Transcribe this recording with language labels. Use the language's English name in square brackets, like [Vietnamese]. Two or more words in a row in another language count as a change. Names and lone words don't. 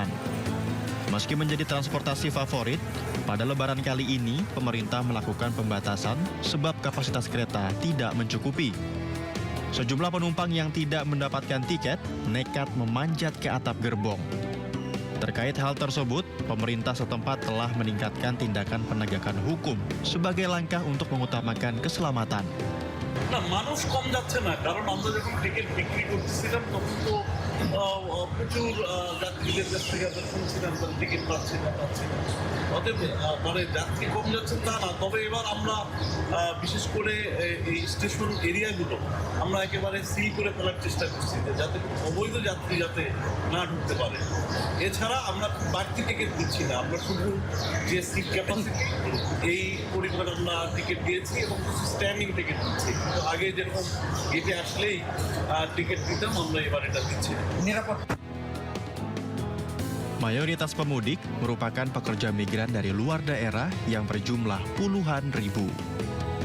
[Indonesian] Meski menjadi transportasi favorit, pada Lebaran kali ini pemerintah melakukan pembatasan sebab kapasitas kereta tidak mencukupi. Sejumlah penumpang yang tidak mendapatkan tiket nekat memanjat ke atap gerbong. Terkait hal tersebut, pemerintah setempat telah meningkatkan tindakan penegakan hukum sebagai langkah untuk mengutamakan keselamatan. [Bangla] না মানুষ কম যাচ্ছে না কারণ আমরা যখন টিকিট বিক্রি করতেছিলাম তখন তো প্রচুর যাত্রীদের কাছ থেকে আমরা শুনছিলাম টিকিট পাচ্ছি না অতএব মানে যাত্রী কম যাচ্ছেন তা না, তবে এবার আমরা বিশেষ করে এই [English] station area [Bangla] আমরা একেবারে সিল করে ফেলার চেষ্টা করছি যাতে অবৈধ যাত্রী যাতে না ঢুকতে পারে। এছাড়া আমরা বাড়তি টিকিট দিচ্ছি না, আমরা শুধু যে [English] seat capacity [Bangla] এই পরিমাণ আমরা টিকিট দিয়েছি এবং [English] standing ticket [Bangla] দিচ্ছি। আগে যেরকম গেটে আসলেই টিকিট দিতাম, আমরা এবার এটা দিচ্ছি। [Indonesian] Mayoritas pemudik merupakan pekerja migran dari luar daerah yang berjumlah puluhan ribu.